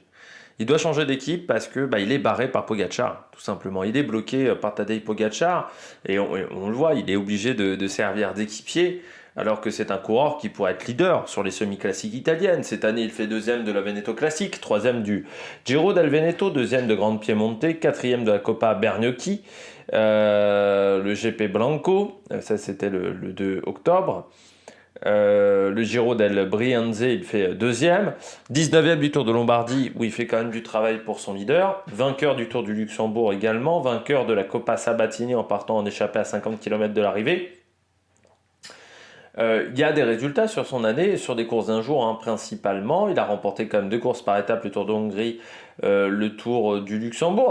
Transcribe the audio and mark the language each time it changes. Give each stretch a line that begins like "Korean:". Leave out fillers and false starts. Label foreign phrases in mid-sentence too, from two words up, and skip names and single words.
French: Il doit changer d'équipe parce que il est barré par Pogacar, tout simplement. Il est bloqué par Tadej Pogacar et on le voit, il est obligé de servir d'équipier, alors que c'est un coureur qui pourrait être leader sur les semi-classiques italiennes. Cette année, il fait 2e de la Veneto Classique, 3e du Giro del Veneto, 2e de Grande Piemonte, 4e de la Coppa Bernocchi, le GP Blanco, ça c'était le 2 octobre. Le Giro del Brianze, il fait 2e. 19e du Tour de Lombardie, où il fait quand même du travail pour son leader. Vainqueur du Tour du Luxembourg également. Vainqueur de la Coppa Sabatini en partant en échappée à 50 km de l'arrivée. Il y a des résultats sur son année, sur des courses d'un jour principalement. Il a remporté quand même 2 courses par étape, le Tour de Hongrie, le Tour du Luxembourg.